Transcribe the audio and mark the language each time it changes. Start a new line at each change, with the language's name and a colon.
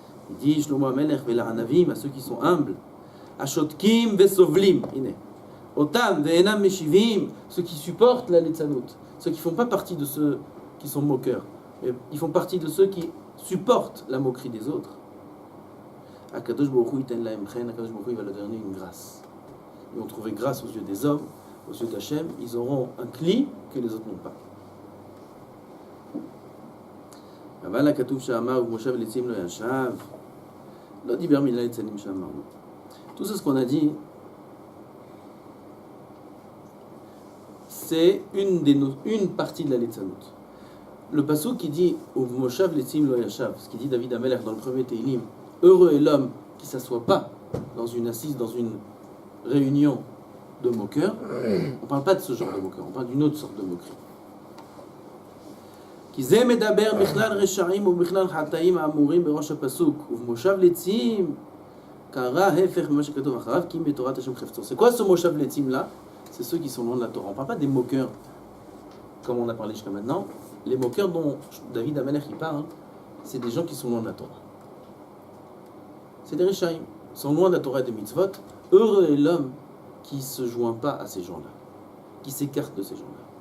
French: Il dit Shlomo HaMelech ve'la'anavim, à ceux qui sont humbles,
Hebrew: ashotkim ve'sovlim, otam ve'enam meshivim,
French: ceux qui supportent la litzanut, ceux qui ne font pas partie de ceux qui sont moqueurs, ils font partie de ceux qui supportent la moquerie des autres.
Hebrew: Akadosh Baruch Hu iten lahem chen,
French: Akadosh Baruch Hu il va leur donner une grâce. Ils vont trouver grâce aux yeux des hommes, aux yeux d'Hachem, ils auront un cli que les autres n'ont pas.
Hebrew: אבל הכתוב שאמר ומושב לצים לא ישב, לא דיבר מילה לצנים שאמרנו.
French: Tout ce qu'on a dit, c'est une partie de la Litzanut. Le pasuk qui dit
Hebrew: Moshav letzim lo yashav,
French: ce qui dit David Amelech dans le premier Teilim, heureux est l'homme qui ne s'assoit pas dans une assise, dans une réunion de moqueurs. On ne parle pas de ce genre de moqueurs, on parle d'une autre sorte de moquerie.
Hebrew: כי זה מדבר בכלל רשעים ובכלל חטאים האמורים בראש הפסוק ובמושב לצים קרא ההפך ממה שכתוב אחריו כי אם בתורת השם חפצו.
French: C'est quoi ce מושב לצים là? C'est ceux qui sont loin de la Torah. On ne parle pas des moqueurs comme on a parlé jusqu'à maintenant. Les moqueurs dont David Amelech parle, c'est des gens qui sont loin de la Torah. C'est des Rishaïm. Ils sont loin de la Torah et des mitzvot. Heureux est l'homme qui ne se joint pas à ces gens-là, qui s'écarte de ces gens-là.